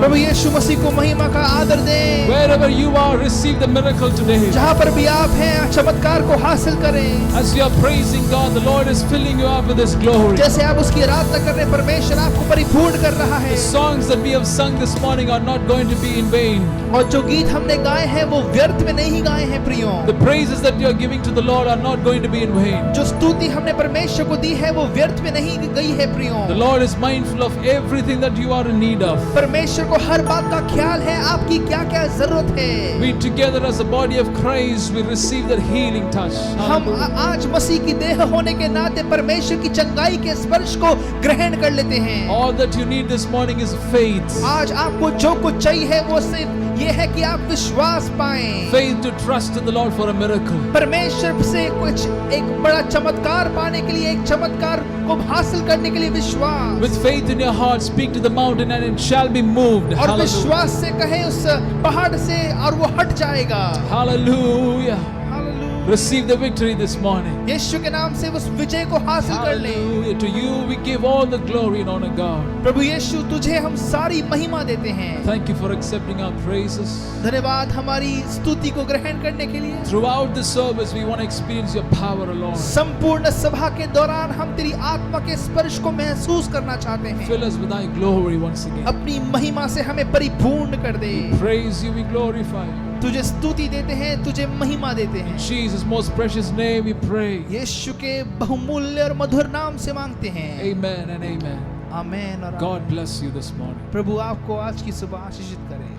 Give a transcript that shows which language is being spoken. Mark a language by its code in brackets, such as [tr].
[hi] प्रभु यीशु मसीह को महिमा का आदर दें। [en] Wherever you are, receive the miracle today. [hi] जहाँ पर भी आप हैं चमत्कार को हासिल करें। [en] As you are praising God, the Lord is filling you up with His glory. [hi] जैसे आप उसकी आराधना कर रहे हैं परमेश्वर आपको परिपूर्ण कर रहा है। [en] The songs that we have sung this morning are not going to be in vain. [hi] और जो गीत हमने गाए हैं वो व्यर्थ में नहीं गाए हैं प्रियों। [en] The praises that you are giving to the Lord are not going to be in vain. [hi] जो स्तुति हमने परमेश्वर को दी है वो व्यर्थ में नहीं गई है प्रियों। [en] The Lord is mindful of everything that you are in need of. [hi] परमेश्वर को हर बात का ख्याल है आपकी क्या-क्या जरूरत है। [en] We together as a body of Christ, we receive that healing touch. [hi] हम आज मसीह की देह होने के नाते परमेश्वर की चंगाई के स्पर्श को ग्रहण कर लेते हैं। [en] All that you need this morning is faith. [hi] आज आपको जो कुछ चाहिए है वो सिर्फ ये है कि आप विश्वास पाएं। [en] Faith to trust in the Lord for a miracle. [hi] परमेश्वर से कुछ एक बड़ा चमत्कार पाने के लिए एक चमत्कार को हासिल करने के लिए विश्वास। [en] With faith in your heart, speak to the mountain and it shall be moved. [hi] और [en] Hallelujah. [hi] विश्वास से कहे उस पहाड़ से और वो हट जाएगा। [en] Hallelujah. [hi] Hallelujah. [en] Receive the victory this morning. [hi] यीशु के नाम से उस विजय को हासिल कर ले। [en] Hallelujah. To you we give all the glory and honor, God. [hi] प्रभु यीशु तुझे हम सारी महिमा देते हैं। [en] Thank you for accepting our praises. [hi] धन्यवाद हमारी स्तुति को ग्रहण करने के लिए। [en] Throughout the service, we want to experience your power alone. [hi] संपूर्ण सभा के दौरान हम तेरी आत्मा के स्पर्श को महसूस करना चाहते हैं। [en] Fill us with thy glory once again. [hi] अपनी महिमा से हमें परिपूर्ण कर दे। [en] Praise you, we glorify you. [hi] तुझे स्तुति देते हैं, तुझे महिमा देते हैं। [en] In Jesus' most precious name we pray. [hi] यीशु के बहुमूल्य और मधुर नाम से मांगते हैं। [en] Amen and amen. [hi] आमेन और [en] God [hi] आमीन। [en] bless you this morning. [hi] प्रभु आपको आज की सुबह आशीषित करे।